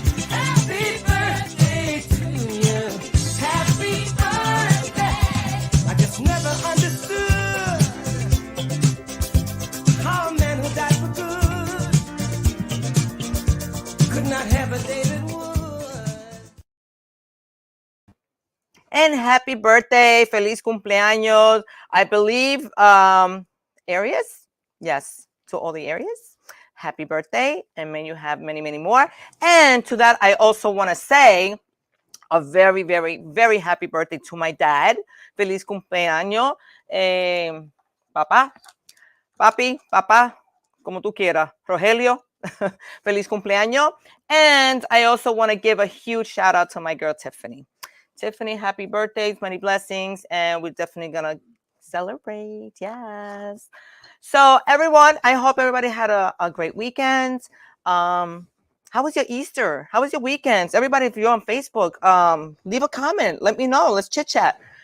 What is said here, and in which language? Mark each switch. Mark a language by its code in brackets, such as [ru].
[en] Happy birthday to you. Happy birthday. I just never understood how a man who died for good could not have a David Wood. And happy birthday, [es] feliz cumpleaños. [en] I believe Aries, yes, to all the Aries, happy birthday, and may you have many, many more. And to that, I also want to say a very, very, very happy birthday to my dad. [es] Feliz cumpleaños, papá, papi, papá, como tú quieras, Rogelio. Feliz cumpleaños. [en] And I also want to give a huge shout out to my girl Tiffany. Tiffany, happy birthday, many blessings, and we're definitely gonna celebrate. Yes. So everyone, I hope everybody had a great weekend. How was your Easter? How was your weekends? Everybody, if you're on Facebook, leave a comment. Let me know. Let's chit chat.